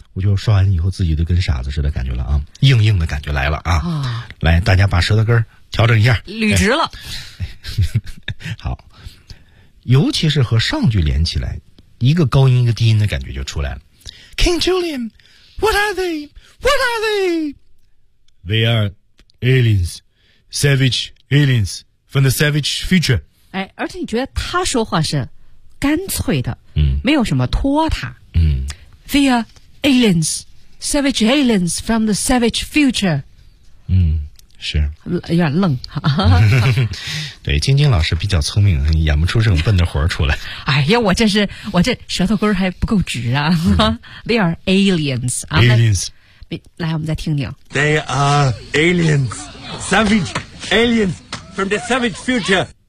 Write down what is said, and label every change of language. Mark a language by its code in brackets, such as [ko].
[zh] 我就说完以后自己都跟傻子似的感觉了啊，硬硬的感觉来了啊、哦、来，大家把舌头根调整一下，捋直了、哎、好，尤其是和上句连起来，一个高音一个低音的感觉就出来了。 [en] King Julian, what are they? What are they? They are aliens, savage aliens from the savage future. [zh] 哎，而且你觉得他说话是干脆的，嗯，没有什么拖沓，嗯， [en] They areAliens, savage aliens from the savage future. [zh] 嗯，是有点愣。对，晶晶老师比较聪明，演不出这种笨的活出来。哎呀，我这舌头根还不够直啊。 [en] They are aliens. Aliens. [zh] 来，我们再听听。 [en] They are aliens. Savage aliens from the savage future.